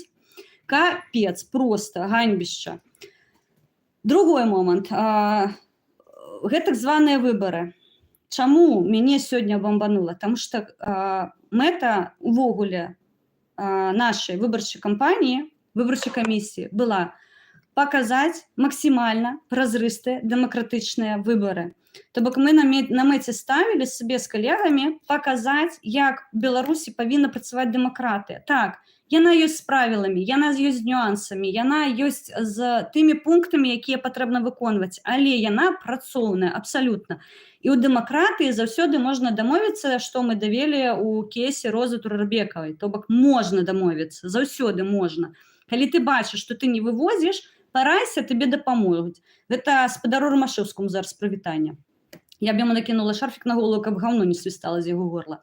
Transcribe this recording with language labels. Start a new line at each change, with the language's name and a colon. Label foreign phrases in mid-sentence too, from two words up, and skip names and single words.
Belarusian: Капец, проста, ганьбішча. Другой момант. Гэтак званыя выбары. Чаму мяне сёння бамбанула? Таму што мэта увогуле нашай выбарчай кампаніі, выбарчай камісіі была
Ukrainian: показати максимально прозристі демократичні вибори. Тобто ми на меті ставили собі з колегами показати, як в Білорусі повинна працювати демократія. Так,
Belarusian: яна ёсць з правилами, яна ёсць з нюансами, яна ёсць
Ukrainian: з тими пунктами, які потрібно виконувати, але
Belarusian: яна працоўная абсолютно. І у дэмакратыі заўсёды можна дамовіцца, што мы давелі ў кейсе Розы Турарбекавай. То бок можна дамовіцца, заўсёды можна. Калі ты бачыш, што ты не вывозіш, парайся, табе дапамогуць. Гэта спадару Рамашэўскаму зараз прывітанне. Я б яму накінула шарфік на голову, каб гаўно не свістала з яго горла.